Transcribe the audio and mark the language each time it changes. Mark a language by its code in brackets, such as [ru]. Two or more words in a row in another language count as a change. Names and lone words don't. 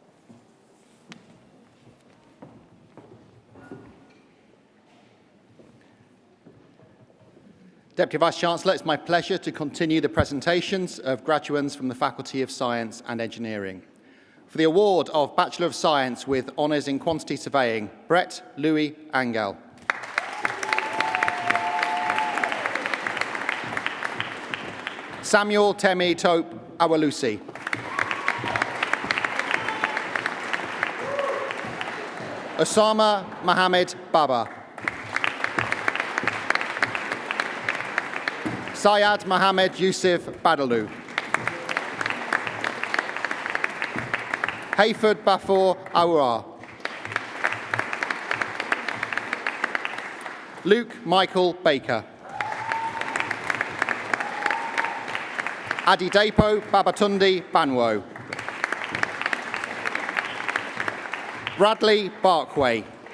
[en] Deputy Vice-Chancellor, it's my pleasure to continue the presentations of graduates from the Faculty of Science and Engineering. For the award of Bachelor of Science with Honours in Quantity Surveying, Brett Louis Angel. Samuel Temi Tope Awalusi. Osama Mohammed Baba. Syed Mohammed Yusuf Badalu. Hayford Bafor Awar. Luke Michael Baker. Adidepo Babatundi Banwo. Bradley Barkway.